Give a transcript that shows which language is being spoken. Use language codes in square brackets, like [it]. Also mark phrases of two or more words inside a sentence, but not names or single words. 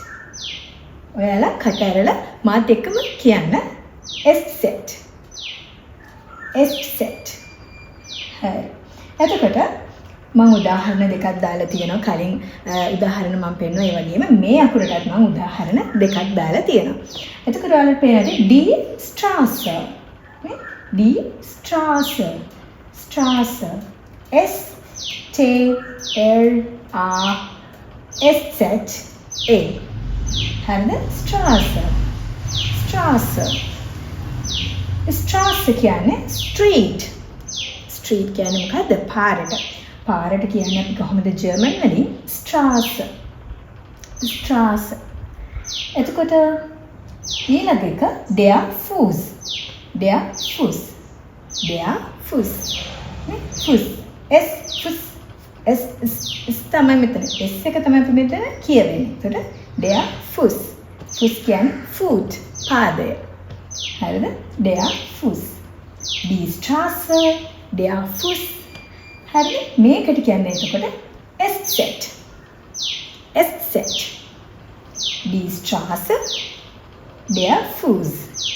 [si] ඔයාලා කට ඇරලා මාත් එක්කම කියන්න S-set. S-set. හරි. එතකොට මම උදාහරණ දෙකක් දාලා තියෙනවා. කලින් උදාහරණ මම පෙන්නුවා. ඒ වගේම මේ අකුරටත් මම උදාහරණ දෙකක් දාලා තියෙනවා. එතකොට ඔයාලට පේනදී [de] die Straße. Die Straße. [si] Straße. S T R A S-Z A. හරිද? [de] Straße. Straße [si] කියන්නේ street. Street කියන්නේ මොකද්ද? පාරට. පාරට කියන්නේ අපි කොහොමද ජර්මන් වලින් Straße. එතකොට ඊළඟ එක [de] der Fuß. Fuß. S Fuß. [si] S තමයි මෙතන. S එක තමයි අපි මෙතන කියවෙන්නේ. එතකොට [de] der Fuß. [si] Fuß කියන්නේ foot, පාදය. හරිද? [de] Der Fuß. Die Straße, der Fuß. [si] හරිද? මේකට කියන්නේ එතකොට S-set. [de] Die Straße, der Fuß.